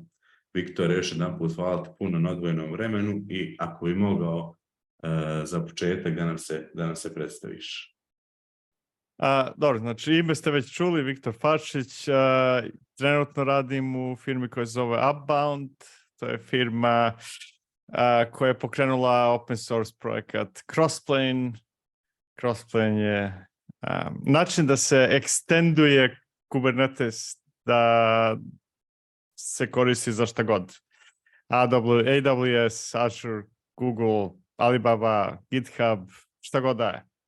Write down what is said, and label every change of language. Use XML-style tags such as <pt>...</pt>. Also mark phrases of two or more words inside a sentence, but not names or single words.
<sr>Viktor, još jedan put hvala ti puno na odvojenom vremenu i ako bi mogao za početak da nam se predstaviš. Dobro, znači ime ste već čuli, Viktor Fačić. Trenutno radim u firmi koja se zove Upbound. To je firma koja je pokrenula</sr> <en>open source</en> <sr>projekat Crossplane. Crossplane je način da se ekstenduje Kubernetes da se koristi za šta god. AWS, Azure, Google, Alibaba, GitHub, šta god da je.</sr>